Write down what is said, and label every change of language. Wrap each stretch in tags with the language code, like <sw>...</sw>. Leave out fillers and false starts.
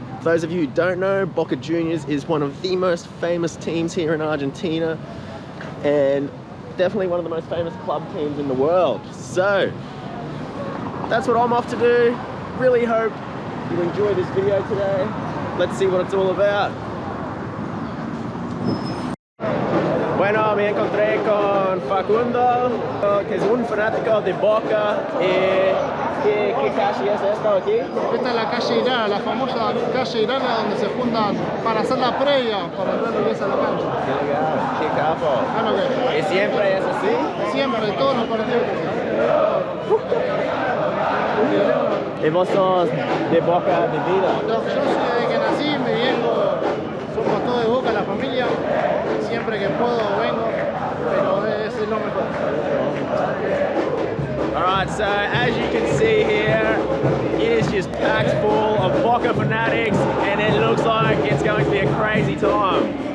<en>For those of you who don't know, Boca Juniors is one of the most famous teams here in Argentina, and definitely one of the most famous club teams in the world. So that's what I'm off to do. Really hope you enjoy this video today. Let's see what it's all about.</en> <es>Bueno, me encontré con Facundo, que es un fanático de Boca. ¿Qué calle es esta aquí? Esta es la calle Irala, la famosa calle Irala donde se juntan para hacer la previa, para ver lo que es a la cancha. Qué legal, qué capo. ¿Y siempre es así? Siempre, todos los partidos. ¿Y vos sos de Boca de vida? Yo soy desde que nací, mi viejo, somos todos de Boca, la familia. Siempre que puedo vengo, pero es lo mejor.</es> <en>Alright, so as you can see here, it is just packed full of Boca Fanatics, and it looks like it's going to be a crazy time.</en>